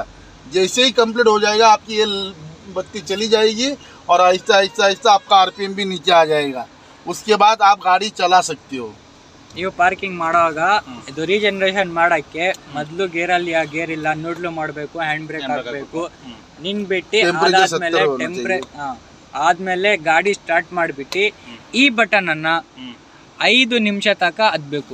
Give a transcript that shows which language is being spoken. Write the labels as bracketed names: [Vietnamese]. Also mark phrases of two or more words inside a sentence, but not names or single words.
[Hindi] जैसे ही कंप्लीट हो जाएगा आपकी ये बत्ती चली जाएगी और आहिस्ता आहिस्ता आहिस्ता आपका RPM भी नीचे आ जाएगा। उसके बाद आप गाड़ी चला सकते हो। [Kannada] ನೀವು ಪಾರ್ಕಿಂಗ್ ಮಾಡುವಾಗ ಇದು ರೀಜನರೇಷನ್ ಮಾಡಕ್ಕೆ ಮೊದಲು ಗೇರಲ್ಲಿ ಆ ಗೇರ್ ಇಲ್ಲ ನ್ಯೂಟ್ರಲ್ ಮಾಡಬೇಕು, [English] hand brake [Kannada] ಹಾಕಬೇಕು, ನಿನ್ಬಿಟ್ಟು Temperature ಅದಾದ್ಮೇಲೆ 70 ಆದ್ಮೇಲೆ ಗಾಡಿ ಸ್ಟಾರ್ಟ್ ಮಾಡಿಬಿಟ್ಟು ಈ ಬಟನ್ ಅನ್ನ 5 ನಿಮಿಷ ತನಕ ಅದ್ಬೇಕು.